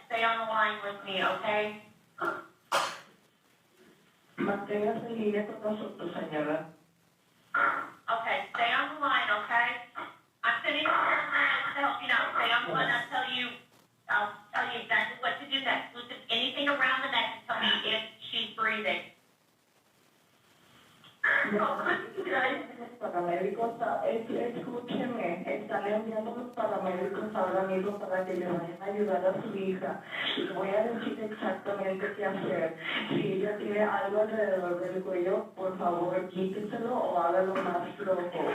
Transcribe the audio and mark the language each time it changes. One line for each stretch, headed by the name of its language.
English: Stay on the line with me, okay?
Spanish: Manténgase en línea con nosotros, señora.
English: Okay. Stay on the line, okay? I'm sending you to help you now. Stay on the line. I'll tell you exactly what to do next. Listen, anything around the neck and tell me if she's breathing.
Spanish: Los paramédicos, escúcheme, están enviando los paramédicos ahora mismo para que le vayan a ayudar a su hija. Les voy a decir exactamente qué hacer. Si ella tiene algo alrededor del cuello, por favor quíteselo o hágalo más flojo.